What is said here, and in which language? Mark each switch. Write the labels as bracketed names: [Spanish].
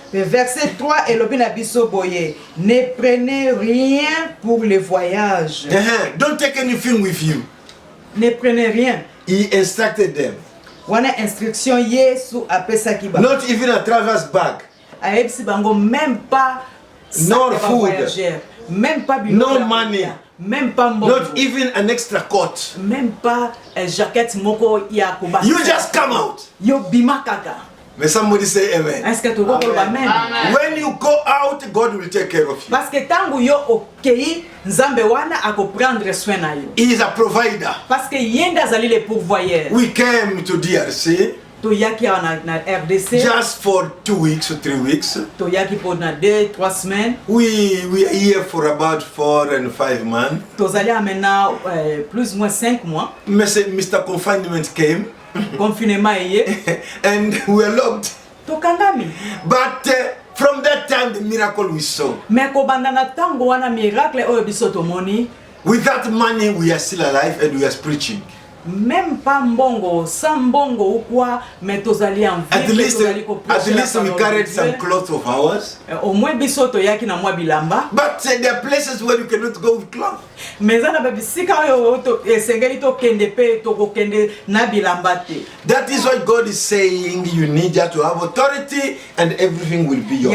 [Lingala] Verset 3 elobi na biso boye, [French] ne prenez rien pour le voyage. [English] Don't take anything with you. [French] Ne prenez rien. [English] He instructed them. [Lingala] Wana instruction Yesu apesaki ba. [English] Not even a traveler's bag. [Lingala] Ayebisi bango [French] même pas [English] no food. [French] Même pas [English] no money. [French] Même pas mbongo. [English] Not even an extra coat. [French] Même pas [Lingala] jacket moko ya kubasa. [English] You just come out. [Lingala] Yo bima kaka. [English] May somebody say amen. [French] Est-ce que tu vois amen? [English] When you go out, God will take care of you. [Lingala] Parce que tangu yo okei nzambe wana [French] ako prendre soin [Lingala] na yo. [English] He is a provider. [Lingala] Parce que yenda zali [French] le pourvoyeur. [English] We came to DRC. [Lingala] Toyaki na RDC. [English] Just for 2 weeks or 3 weeks. [Lingala] Toyaki pour na 2-3 semaines. [English] We are here for about 4 and 5 months. [Lingala] Tozali amena [French] plus ou moins [Lingala] 5 mois. [English] Mr. Confinement came. [French] Confinement [English] and we were locked. [Lingala] Tokangami. [English] But from that time the miracle we saw. [Lingala] Mais kobanda na tango wana miracle oyo biso tomoni. [English] With that money we are still alive and we are preaching. [French] Même pas mbongo, sans mbongo ou quoi, mais [Lingala] tozali [French] en vie. [English] At least we carried some clothes of ours. [Lingala] Au moins biso toyaki na mwa bilamba. [English] But there are places where you cannot go with clothes. [Lingala] Mais ça na babisika oyo to esengeli to kende pe to kokende na bilamba te. [English] That is what God is saying. You need just to have authority and everything will be yours.